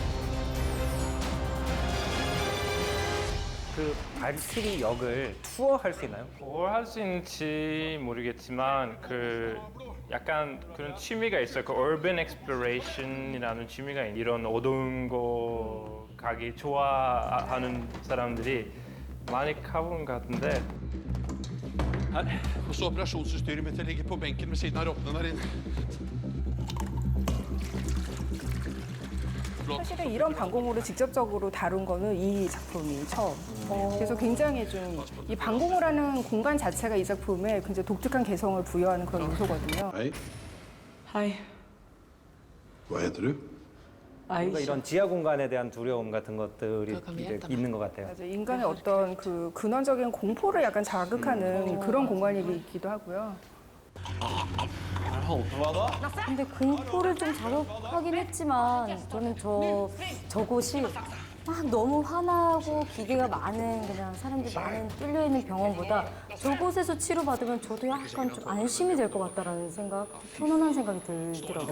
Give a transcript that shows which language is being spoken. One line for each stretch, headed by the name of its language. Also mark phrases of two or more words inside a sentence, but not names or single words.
Korean: 그 발키리 역을 투어할 수 있나요? 뭘 할 수 있는지 모르겠지만 그 약간 그런 취미가 있어요. 그
English: urban exploration
Korean: 이라는 취미가 있어요. 이런 어두운 곳 가기 좋아하는 사람들이 많이 가본 것 같은데.
Norwegian: Her. Og så operasjonsutstyret mitt. Det ligger på benken ved siden av rottene der inne.
Korean: 사실은 이런 방공호를 직접적으로 다룬 거는 이 작품이 처음. 그래서 굉장히 좀 이 방공호라는 공간 자체가 이 작품에 굉장히 독특한 개성을 부여하는 그런 요소거든요.
Norwegian: Hei. Hei. Hva heter du?
Korean: 뭔가 이런 지하 공간에 대한 두려움 같은 것들이 이제 있는 것 같아요. 맞아요. 인간의 어떤 그 근원적인 공포를 약간 자극하는 그런 공간이기도 하고요. 근데 공포를 좀 자극하긴 했지만 저는 저곳이 막 너무 환하고 기계가 많은 그냥 사람들이 많은 뚫려 있는 병원보다 저곳에서 치료받으면 저도 약간 좀 안심이 될 것 같다라는 생각, 편안한 생각이 들더라고요.